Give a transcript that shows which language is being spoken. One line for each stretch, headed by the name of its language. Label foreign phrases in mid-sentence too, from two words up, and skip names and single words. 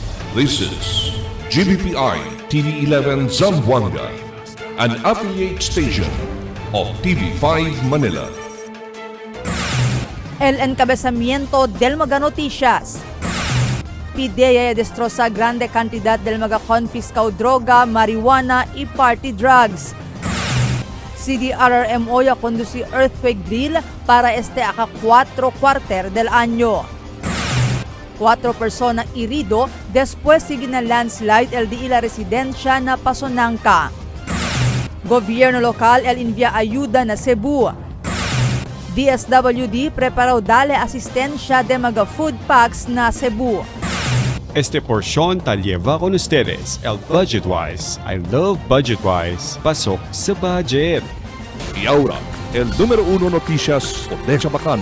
English: This is GBPI TV11 Zamboanga, an affiliate station of TV5 Manila.
Chavacano: El encabezamiento del mga noticias. PDEA destroza grande cantidad del mga confiscado droga, marijuana y
English: party drugs.
Chavacano: CDRRMO ya conduce
English: earthquake drill
Chavacano: para este aka 4 cuarter del año. 4 personas herido después sigue na landslide el di la residencia na Pasonanca. Gobyerno lokal el envía ayuda na Cebu. DSWD preparó dale asistencia de mga
English: food packs
Chavacano: na Cebu. Este porción te lleva con ustedes el Budgetwise.
English: I love Budgetwise.
Filipino: Pasok sa budget.
Chavacano: Y ahora, el número 1 noticias de Chabacano.